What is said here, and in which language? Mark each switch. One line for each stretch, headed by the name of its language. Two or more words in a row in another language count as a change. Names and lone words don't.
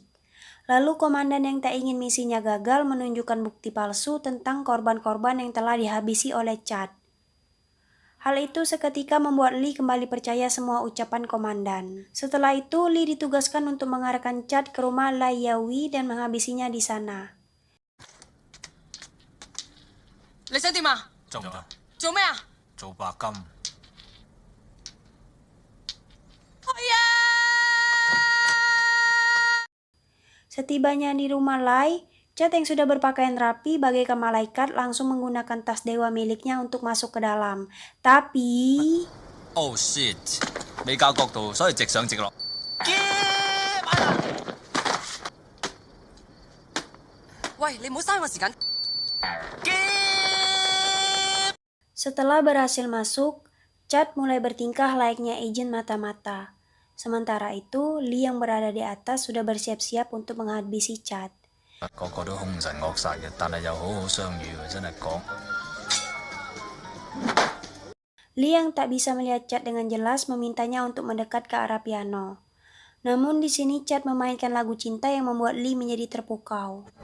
Indonesian: Lalu komandan yang tak ingin misinya gagal menunjukkan bukti palsu tentang korban-korban yang telah dihabisi oleh Chad. Hal itu seketika membuat Lee kembali percaya semua ucapan komandan. Setelah itu, Lee ditugaskan untuk mengarahkan Chad ke rumah Lai Yawi dan menghabisinya di sana.
Cantonese: 你想點啊？做唔做？做咩啊？做白金。
Indonesian: Setibanya di rumah Lai, Chad yang sudah berpakaian rapi bagaikan malaikat langsung menggunakan tas dewa miliknya untuk masuk ke dalam. Tapi...
English: Oh shit！
Cantonese: 未校角度，所以直上直落。喂，你唔好嘥我時間。
Indonesian: Setelah berhasil masuk, Chad mulai bertingkah layaknya agen mata-mata. Sementara itu, Lee yang berada di atas sudah bersiap-siap untuk menghabisi Chad.
Cantonese: 個個都兇神惡煞嘅，但係又好好相遇嘅，真係講。
Indonesian: Lee yang tak bisa melihat Chad dengan jelas memintanya untuk mendekat ke arah piano. Namun di sini Chad memainkan lagu cinta yang membuat Lee menjadi terpukau.